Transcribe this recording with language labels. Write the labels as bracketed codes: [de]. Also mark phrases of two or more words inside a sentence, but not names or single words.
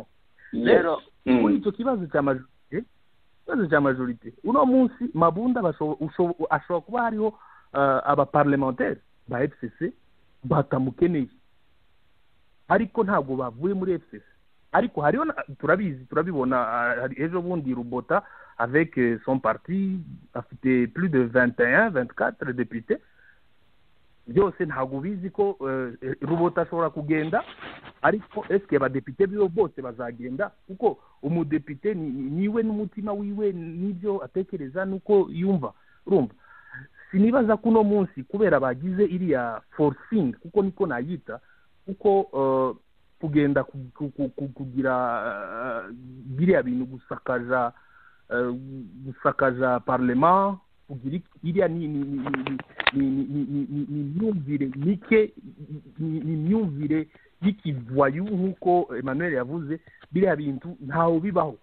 [rw] Rero kuri icyo kibazo cya majorité uno munsi Mabunda ashobora kuba hariho abaparlementaire ba FCC batamukeneye, ariko ntabwo bavuye muri FCC. ariko hariho turabibona ejo bundi Rubota [fr] avec son parti [rw] afite [fr] plus de 24 députés. [rw] byose ntabwo bizi ko Rubota ashobora kugenda, ariko eske abadepite bibo bose bazagenda kuko umudepite niwe n'umutima wiwe n'ibyo atekereza nuko yumva. urumva sinibaza kuno munsi kubera bagize iriya forcing kuko niko nayita kuko kugenda kugira biriya bintu gusakaza parlement kugira iriya ni myumvire mike ni myumvire y'ikivoyu nk'uko Emmanuel yavuze biriya bintu ntaho bibaho.